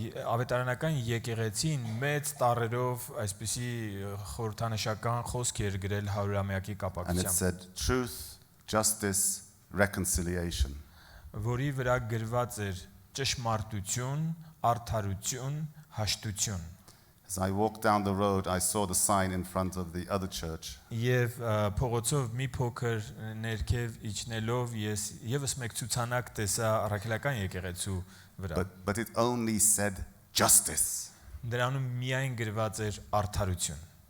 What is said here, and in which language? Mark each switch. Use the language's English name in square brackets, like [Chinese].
[Armenian] Ավետարանական եկեղեցին մեծ տառերով այսպիսի խորհրդանշական խոսք էր գրել 100-ամյակի [English] And it [Armenian] կապակցությամբ, [English] said truth, justice, reconciliation. [Armenian] որի վրա գրված էր ճշմարտություն, արդարություն, հաշտություն. [English] As I walked down the road, I saw the sign in front of the other church. [Armenian] Եվ փողոցով մի փոքր ներքև իջնելով ես եւս մեկ ցուցանակ տեսա առաքելական եկեղեցու վրա. [English] But it only said justice. [Armenian] Դրանում միայն գրված էր արդարություն.